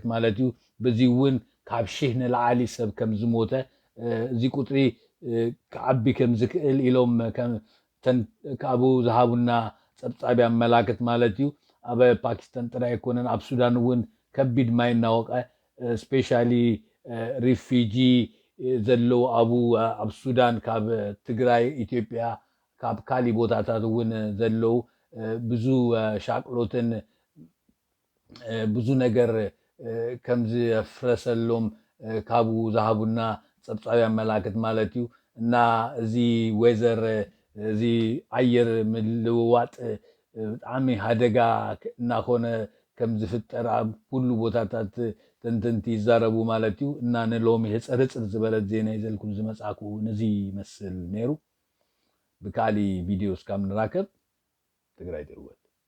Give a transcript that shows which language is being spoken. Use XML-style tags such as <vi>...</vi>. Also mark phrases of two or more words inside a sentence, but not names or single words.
<ti>ማለት እዩ በዚ እውን ካብ 1000 ንላዕሊ ሰብ ከም ዝሞተ እዚ ቁጥሪ ክዓቢ ከም ዝክእል ኢሎም ካብኡ ዝሃቡና ፀብፃብ መላክት ማለት እዩ ኣብ ፓኪስታን ጥራይ ኣይኮነን ኣብ ሱዳን እውን ከቢድ ማይ እናወቀ</ti> <en>specially refugee</en> <ti>ዘለው ኣብ ሱዳን ካብ ትግራይ ኢትዮጵያ ካብ ካሊእ ቦታታት እውን ዘለው ብዙ ሻቅሎትን ብዙ ነገር ከም ዝፍረሰሎም ካብኡ ዝሃቡና ፀብፃብ መላክት ማለት እዩ እና እዚ ዌዘር እዚ ኣየር ምልውዋጥ ብጣዕሚ ሃደጋ እናኮነ ከም ዝፍጠር ኣብ ኩሉ ቦታታት ተንተንቲ ይዛረቡ ማለት እዩ እና ንሎሚ ህፅርፅር ዝበለት ዜና ይዘልኩም ዝመፃኩ ነዚ ይመስል ነይሩ ብካሊእ ቪድዮ እስካብ ንራከብ ትግራይ ድርወት</ti>